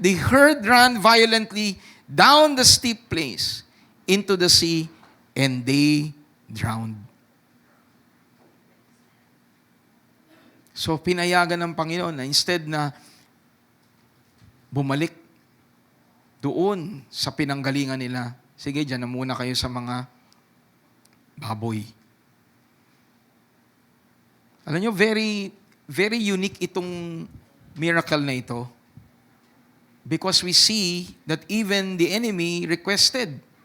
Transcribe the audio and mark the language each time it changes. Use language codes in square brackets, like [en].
[en] The herd ran violently down the steep place into the sea, and they drowned. [tl] So pinayagan ng Panginoon na instead na bumalik doon sa pinanggalingan nila, sige, dyan na muna kayo sa mga baboy. Alam nyo, [en] very, very unique itong miracle na ito because we see that even the enemy requested.